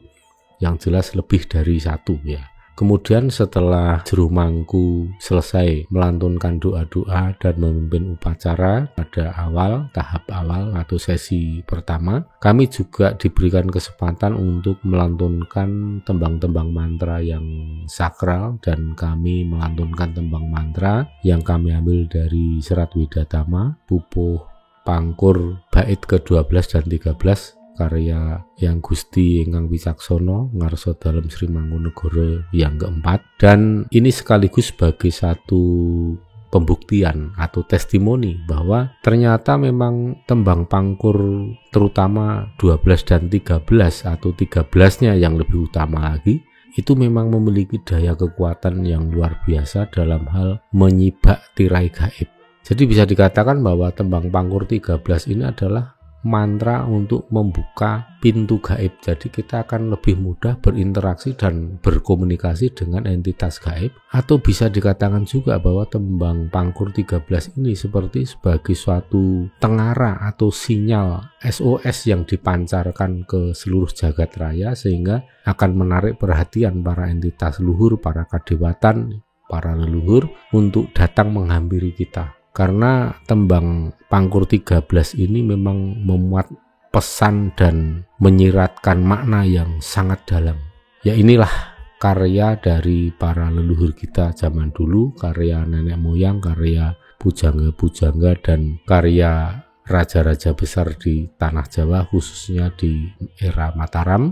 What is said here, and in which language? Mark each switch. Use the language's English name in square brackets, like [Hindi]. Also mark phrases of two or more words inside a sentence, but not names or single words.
[Indonesian] Yang jelas lebih dari satu ya. Kemudian setelah Juru Mangku selesai melantunkan doa-doa dan memimpin upacara pada tahap awal atau sesi pertama, kami juga diberikan kesempatan untuk melantunkan tembang-tembang mantra yang sakral, dan kami melantunkan tembang mantra yang kami ambil dari Serat Widatama, Pupuh Pangkur bait ke-12 dan 13, karya yang Gusti Ingkang Wicaksono ngarsa dalem Sri Mangkunegara yang keempat. Dan ini sekaligus sebagai satu pembuktian atau testimoni bahwa ternyata memang tembang pangkur terutama 12 dan 13 atau 13-nya yang lebih utama lagi, itu memang memiliki daya kekuatan yang luar biasa dalam hal menyibak tirai gaib. Jadi bisa dikatakan bahwa tembang pangkur 13 ini adalah mantra untuk membuka pintu gaib. Jadi kita akan lebih mudah berinteraksi dan berkomunikasi dengan entitas gaib. Atau bisa dikatakan juga bahwa tembang pangkur 13 ini seperti sebagai suatu tengara atau sinyal SOS yang dipancarkan ke seluruh jagat raya, sehingga akan menarik perhatian para entitas luhur, para kadewatan, para leluhur untuk datang menghampiri kita. Karena tembang pangkur 13 ini memang memuat pesan dan menyiratkan makna yang sangat dalam. Ya inilah karya dari para leluhur kita zaman dulu, karya nenek moyang, karya pujangga-pujangga, dan karya raja-raja besar di tanah Jawa, khususnya di era Mataram.